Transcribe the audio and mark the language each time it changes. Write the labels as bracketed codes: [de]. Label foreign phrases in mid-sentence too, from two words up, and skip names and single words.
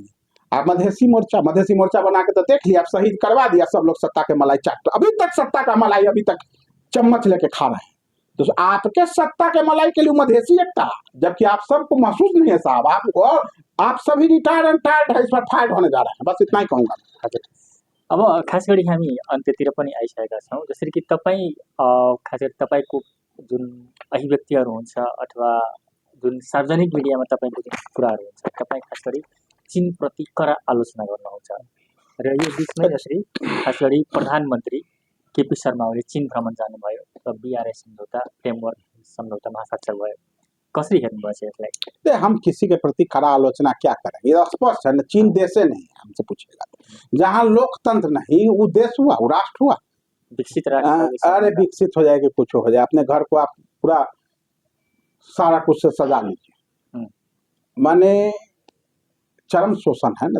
[hi] आप मधेसी मोर्चा बना के तो देख लिया, आप शहीद करवा दिया, सब लोग सत्ता के मलाई चाट, अभी तक सत्ता का मलाई अभी तक चम्मच लेके खा रहे हैं। तो आपके सत्ता के मलाई के लिए मधेसी एकता, जबकि आप सबको महसूस नहीं है साहब, आपको, आप सभी [en] retired and tired [hi] है, इस पर फाइट होने जा रहे हैं। बस इतना ही कहूँगा। [ne] अब खास गरी हामी अन्त्यतिर पनि आइसकेका छौँ। जसरी कि तपाईँ खास गरी तपाईँको जुन अभिव्यक्तिहरू हुन्छ अथवा जुन सार्वजनिक मिडियामा तपाईँको जुन कुराहरू हुन्छ, तपाईँ खास गरी चीनप्रति कडा आलोचना गर्नुहुन्छ र यो बिचमै जसरी खास गरी प्रधानमन्त्री केपी शर्मा ओली चीन भ्रमण जानुभयो र बीआरएस सम्झौता फ्रेमवर्क सम्झौतामा हस्ताक्षर भयो। कसरी हेर्नुभएछ यसलाई? [hi] हम किसी के प्रति कड़ा आलोचना क्या करें, ये स्पष्ट है ना। चीन देशे नहीं है, हमसे पूछेगा जहाँ लोकतंत्र नहीं, वो देश हुआ, वो राष्ट्र हुआ, विकसित राष्ट्र। अरे विकसित हो जाएगी, कुछ हो जाए, अपने घर को आप पूरा सारा कुछ से सजा लीजिए। माने चरम शोषण है ना।